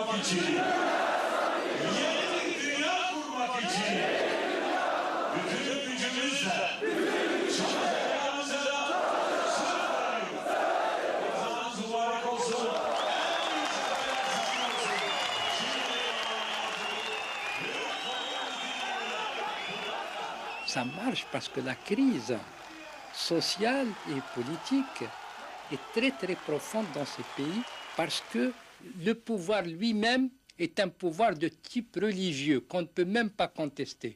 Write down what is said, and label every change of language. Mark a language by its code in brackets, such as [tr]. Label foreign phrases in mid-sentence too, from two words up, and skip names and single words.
[tr] için, yeni bir dünya kurmak için bütün gücümüzle çalışacağımıza da söz veriyoruz. Kazanız mübarek olsun. [fr] Ça marche parce que la crise sociale et politique est très très profonde dans ces pays parce que le pouvoir lui-même est un pouvoir de type religieux qu'on ne peut même pas contester.